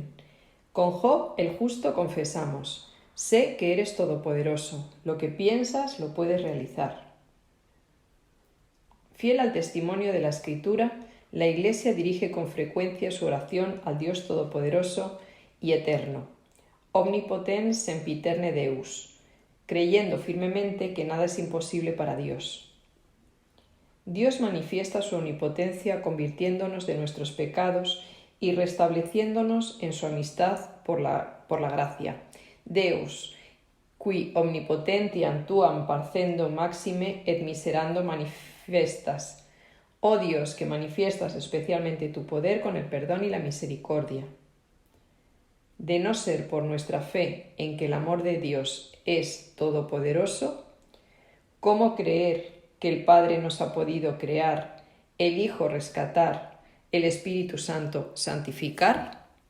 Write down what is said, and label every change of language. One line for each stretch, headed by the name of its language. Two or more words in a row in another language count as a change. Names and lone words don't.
Spanish: Con Job el justo confesamos: sé que eres todopoderoso, lo que piensas lo puedes realizar. Fiel al testimonio de la Escritura, la Iglesia dirige con frecuencia su oración al Dios todopoderoso y eterno,
Latin: omnipotens sempiterne Deus,
Spanish: creyendo firmemente que nada es imposible para Dios. Dios manifiesta su omnipotencia convirtiéndonos de nuestros pecados y restableciéndonos en su amistad por la gracia.
Latin: Deus, qui omnipotentiam tuam parcendo maxime et miserando manifestas.
Spanish: Oh Dios, que manifiestas especialmente tu poder con el perdón y la misericordia. De no ser por nuestra fe en que el amor de Dios es todopoderoso, ¿cómo creer que el Padre nos ha podido crear, el Hijo rescatar, el Espíritu Santo santificar?